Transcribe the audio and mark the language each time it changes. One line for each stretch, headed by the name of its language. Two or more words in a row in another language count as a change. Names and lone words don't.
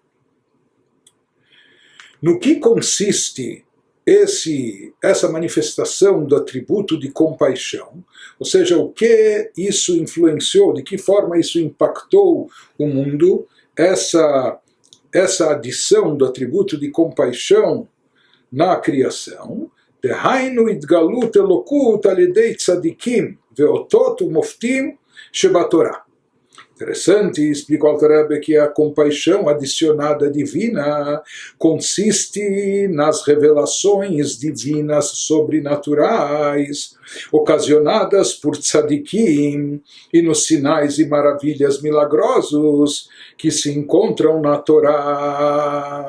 Portuguese: No que consiste essa manifestação do atributo de compaixão, ou seja, o que isso influenciou, de que forma isso impactou o mundo, essa adição do atributo de compaixão na criação,
Hebrew: דהיינו גילוי אלקות על ידי צדיקים ואותות ומופתים שבתורה.
Portuguese: Interessante, explica o Alter Rebbe que a compaixão adicionada divina consiste nas revelações divinas sobrenaturais ocasionadas por tzadikim e nos sinais e maravilhas milagrosos que se encontram na Torá.